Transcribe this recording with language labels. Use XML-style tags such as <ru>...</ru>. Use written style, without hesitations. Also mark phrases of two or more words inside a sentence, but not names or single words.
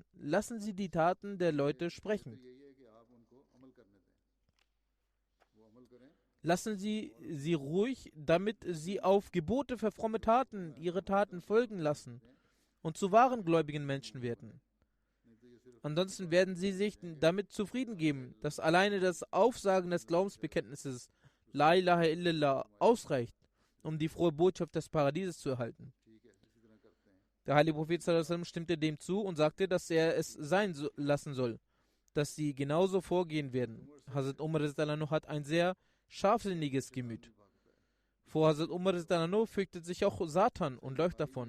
<de>Lassen Sie die Taten der Leute sprechen. Lassen Sie sie ruhig, damit sie auf Gebote für fromme Taten ihre Taten folgen lassen und zu wahren gläubigen Menschen werden. Ansonsten werden sie sich damit zufrieden geben, dass alleine das Aufsagen des Glaubensbekenntnisses</de> <ar>لا إله إلا الله</ar> <de>ausreicht, um die frohe Botschaft des Paradieses zu erhalten. Der heilige Prophet ﷺ stimmte dem zu und sagte, dass er es sein lassen soll, dass sie genauso vorgehen werden. Hazrat Umar hat ein sehr scharfsinniges Gemüt. Vor Hazrat Umar fürchtet sich auch Satan und läuft davon.</de>